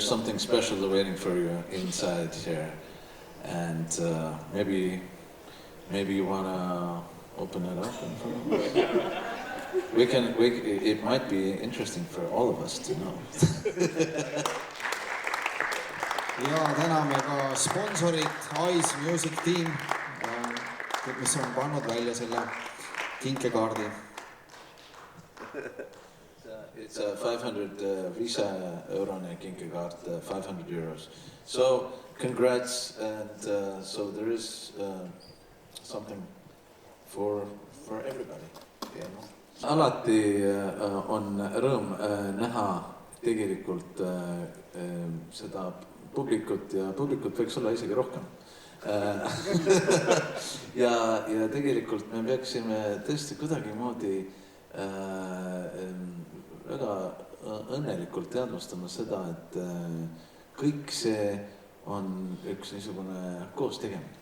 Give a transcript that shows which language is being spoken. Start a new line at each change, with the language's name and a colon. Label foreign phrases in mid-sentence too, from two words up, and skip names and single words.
English: something special waiting for you inside here, and maybe you wanna open it up. It might be interesting for all of us to know.
Estonian: ja täname ka sponsorit, Ice Music Team, mis on pannud välja selle kinkekaardi.
English: It's a 500
Estonian: Visa-eurone kinkekaart,
English: 500 euros. So congrats, and so there is something for everybody. You know?
Estonian: Alati on rõõm näha tegelikult seda publikut ja publikut võiks olla isegi rohkem. ja tegelikult me peaksime tõesti kuidagimoodi väga õnnelikult teadvustama seda, et kõik see on üks niisugune koos tegemine.